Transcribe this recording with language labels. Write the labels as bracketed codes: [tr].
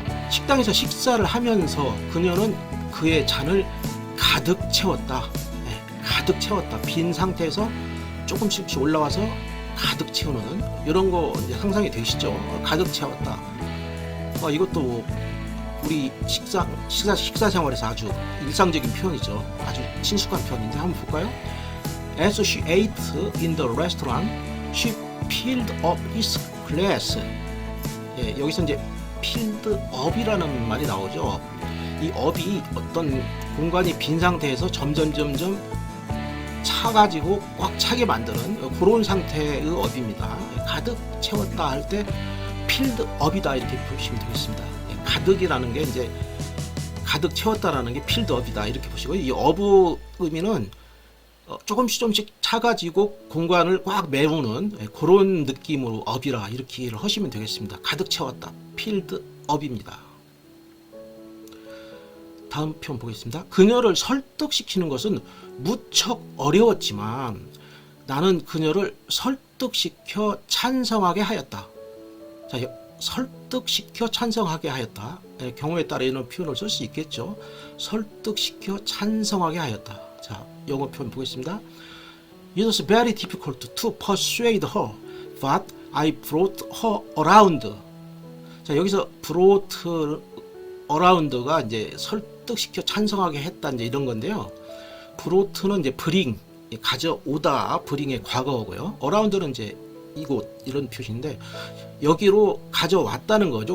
[ko] 식당에서 식사를 하면서 그녀는 그의 잔을 가득 채웠다. 가득 채웠다. 빈 상태에서 조금씩 올라와서 가득 채우는 이런 거 이제 상상이 되시죠? 가득 채웠다. 이것도 우리 식사 생활에서 아주 일상적인 표현이죠. 아주 친숙한 표현인데 한번 볼까요? [en] As she ate in the restaurant, she filled up his glass. [ko] 예, 여기서 이제 [en] filled up [ko] 이라는 말이 나오죠. 이 up이 어떤 공간이 빈 상태에서 점점 차가지고 꽉 차게 만드는 그런 상태의 업입니다. 가득 채웠다 할 때 [en] filled up [ko] 이다 이렇게 보시면 되겠습니다. 가득이라는 게 이제 가득 채웠다라는 게 [en] filled up [ko] 이다 이렇게 보시고 이 up의 의미는 조금씩 차가지고 공간을 꽉 메우는 그런 느낌으로 up이라 이렇게 하시면 되겠습니다. 가득 채웠다 [en] filled up [ko] 입니다. 다음 표현 보겠습니다. 그녀를 설득시키는 것은 무척 어려웠지만 나는 그녀를 설득시켜 찬성하게 하였다. 자, 설득시켜 찬성하게 하였다. 경우에 따라 이런 표현을 쓸 수 있겠죠. 설득시켜 찬성하게 하였다. 자, 영어 표현 보겠습니다. [en] It was very difficult to persuade her, but I brought her around. [ko] 자, 여기서 [en] brought around [ko] 가 이제 설득시켜 찬성하게 했다 이제 이런 건데요. brought는 이제 bring 가져오다 bring의 과거고요. around는 이제 이곳 이런 표시인데 여기로 가져왔다는 거죠.